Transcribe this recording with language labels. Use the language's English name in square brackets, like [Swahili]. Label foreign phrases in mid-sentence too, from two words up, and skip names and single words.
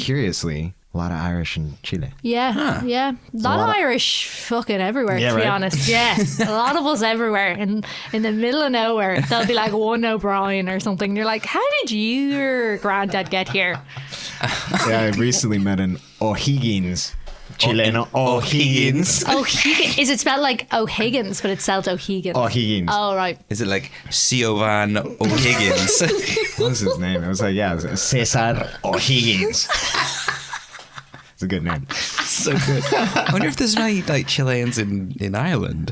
[English] curiously, a lot of Irish in Chile. Yeah. A lot of Irish fucking everywhere, Yeah, to be right? honest. Yeah. A lot of us everywhere. And in the middle of nowhere, there'll be like one O'Brien or something. You're like, how did your granddad get here? Yeah, I recently met an O'Higgins. Chileno O'Higgins. O'Higgins. Is it spelled like O'Higgins, but it's spelled O'Higgins? O'Higgins. Oh, right. Is it like Siobhan O'Higgins? What was his name? It was like, it was Cesar O'Higgins. It's a good name. So good. I wonder if there's many like Chileans in Ireland.